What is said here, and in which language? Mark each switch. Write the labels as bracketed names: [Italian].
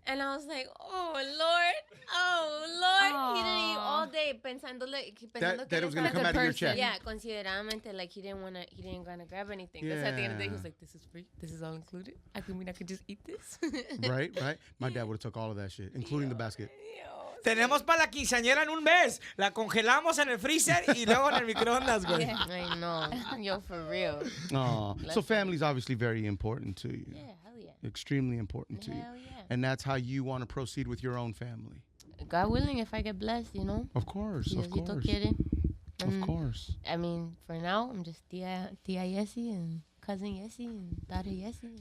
[English] And I was like, oh, Lord. He didn't eat all day That it was gonna come out of your check. Yeah, consideradamente, like he didn't gonna grab anything. That's at the end of the day, he was like, this is free. This is all included. I could just eat this. Right. My dad would have took all of that shit, including the basket. [Spanish] Tenemos para la quinceañera en un mes. La congelamos en el freezer y luego en el microondas, güey. [English] I know. Yo, for real. Oh, so family's obviously very important to you. Yeah, hell yeah. Extremely important to you. Hell yeah. And that's how you want to proceed with your own family. God willing, if I get blessed, you know. Of course, of [Spanish] Diosito [English] course. [Spanish] quiere. [English] Of course. I mean, for now, I'm just Tia Jessie and cousin Jessie and daughter Jessie.